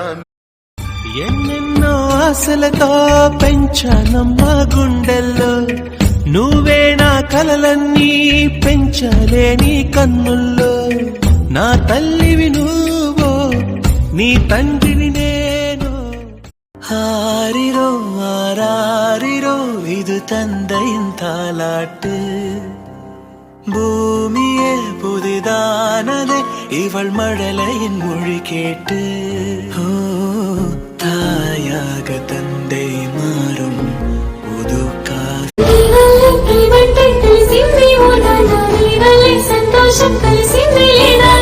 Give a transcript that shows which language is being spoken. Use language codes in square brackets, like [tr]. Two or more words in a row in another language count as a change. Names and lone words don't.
[te] ఎన్నెన్నో ఆశలతో పెంచానమ్మా గుండెల్లో, నువ్వే నా కలలన్నీ పెంచలేని కన్నుల్లో. నా తల్లివి నువ్వో, నీ తండ్రిని నేను. [ta] ஆரிரோ ஆராரிரோ இது தந்தையின் தாலாட்டு, பூமியே புதிதானதே இவள் மழலையின் மொழி கேட்டு. ஓ தாயாக தந்தை மாறும் புது [te] సంతోషం కలిసింది.